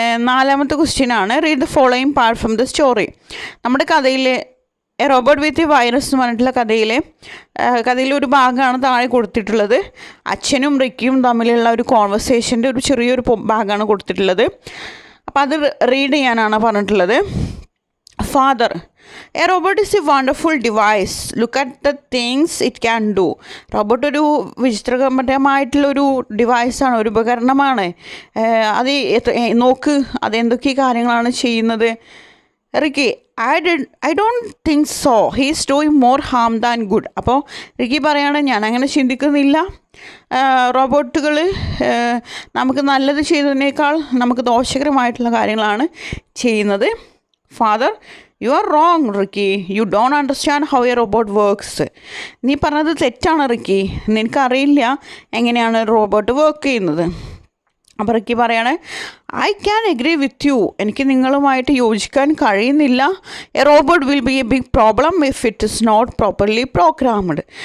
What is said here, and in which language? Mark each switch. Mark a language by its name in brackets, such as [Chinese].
[Malayalam] നാലാമത്തെ ക്വസ്റ്റ്യനാണ് [English] Read the following part from the story. [Malayalam] നമ്മുടെ കഥയിൽ A robot with a virus എന്ന് പറഞ്ഞിട്ടുള്ള കഥയിലെ ഒരു ഭാഗമാണ് താഴെ കൊടുത്തിട്ടുള്ളത്. അച്ഛനും റിക്കിയും തമ്മിലുള്ള ഒരു കോൺവെർസേഷൻ്റെ ഒരു ചെറിയൊരു ഭാഗമാണ് കൊടുത്തിട്ടുള്ളത്. അപ്പോൾ അത് റീഡ് ചെയ്യാനാണ് പറഞ്ഞിട്ടുള്ളത്. [English] Father, a robot is a wonderful device. Look at the things it can do. [Malayalam] Robot ഒരു വിചിത്രപരമായിട്ടുള്ളൊരു ഡിവൈസാണ്, ഒരു ഉപകരണമാണ്. അത് നോക്ക് അതെന്തൊക്കെ കാര്യങ്ങളാണ് ചെയ്യുന്നത്. [English] Ricky, I don't think so, he's doing more harm than good. [Malayalam] അപ്പോൾ റിക്കി പറയാണ്, ഞാൻ അങ്ങനെ ചിന്തിക്കുന്നില്ല. റോബോട്ടുകൾ നമുക്ക് നല്ലത് ചെയ്തതിനേക്കാൾ നമുക്ക് ദോഷകരമായിട്ടുള്ള കാര്യങ്ങളാണ് ചെയ്യുന്നത്. [English] Father, you are wrong, Ricky. You don't understand how a robot works. [Malayalam] നീ പറഞ്ഞത് തെറ്റാണ് റിക്കി, നിനക്കറിയില്ല എങ്ങനെയാണ് റോബോട്ട് വർക്ക് ചെയ്യുന്നത്. അപ്പോൾ റിക്കി പറയാണ്, [English] I can agree with you. [Malayalam] എനിക്ക് നിങ്ങളുമായിട്ട് യോജിക്കാൻ കഴിയുന്നില്ല. [English] A robot will be a big problem if it is not properly programmed.